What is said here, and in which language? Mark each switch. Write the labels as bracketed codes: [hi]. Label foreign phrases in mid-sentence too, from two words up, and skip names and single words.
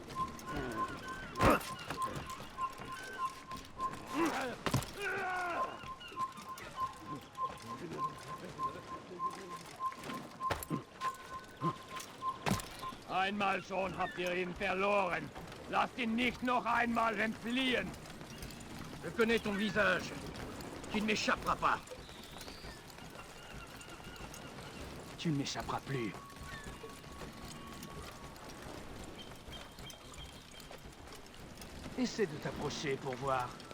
[de] Einmal schon habt ihr ihn verloren. Lasst ihn nicht noch einmal entfliehen. [fr] Je connais ton visage. Tu ne m'échapperas pas. Tu ne m'échapperas plus. Essaie de t'approcher pour voir.